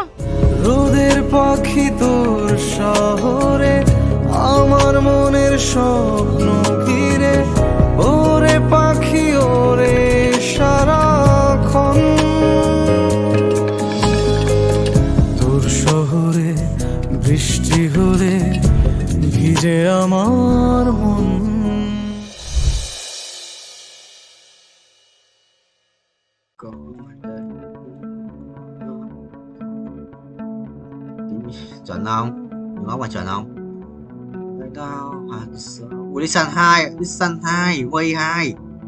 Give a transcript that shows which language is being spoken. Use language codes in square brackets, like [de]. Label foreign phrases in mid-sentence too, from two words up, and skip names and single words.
[bn] রোদের পাখি তোর শহরে, আমার মনের স্বপ্ন ঘিরে। ওরে পাখি ওরে সারাক্ষণ, তোর শহরে বৃষ্টি হলে ভিজে আমার মন। [vi] Chuẩn không? Nó mà chuẩn không? Đâu? Ui, Listen 2, Way 2.